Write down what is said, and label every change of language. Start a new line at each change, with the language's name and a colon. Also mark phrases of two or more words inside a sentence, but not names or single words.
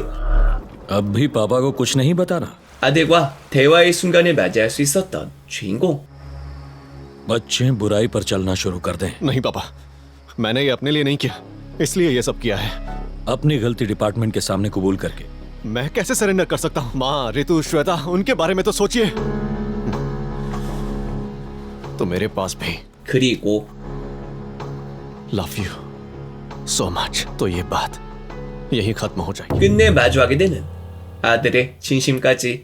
Hindi: अब भी पापा को कुछ नहीं बताना।
Korean: 아들과 대화의 순간을 맞이할 수 있었던 주인공.
Hindi: बच्चे बुराई पर चलना शुरू कर दें। नहीं पापा, मैंने ये अपने लिए नहीं किया, इसलिए ये सब किया है। अपनी गलती डिपार्टमेंट के सामने कबूल करके। मैं कैसे सरेंडर कर सकता हूँ? माँ, ऋतु, श्वेता, उनके बारे में तो सोचिए। तो मेरे पास भी
Korean: 그리고
English: Love you so much.
Hindi: तो ये बात यही खत्म हो जाएगी।
Korean: 끝내 마주하게 되는 아들의 진심까지.